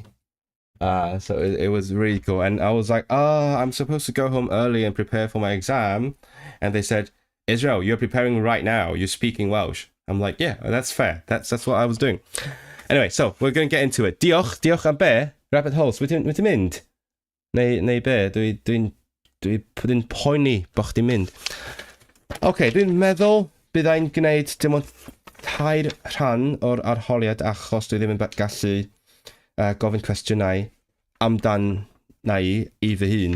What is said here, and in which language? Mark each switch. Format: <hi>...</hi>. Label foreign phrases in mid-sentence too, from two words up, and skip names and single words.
<en>So it was really cool. And I was like, I'm supposed to go home early and prepare for my exam. And they said, Israel, you're preparing right now. You're speaking Welsh. I'm like, yeah, that's fair. That's what I was doing. Anyway, so we're going to get into it.</en> <cy>Diolch am be,</cy> <en>Rabbit Holes.</en> <cy>Wyt ti'n mynd? Neu be? Dwi'n poeni bo chdi'n mynd. Okay, dwi'n meddwl byddai'n gwneud dim ond 2 rhan o'r arholiad achos dwi ddim yn gallu gofyn cwestiynau amdan na i fy hun.</cy>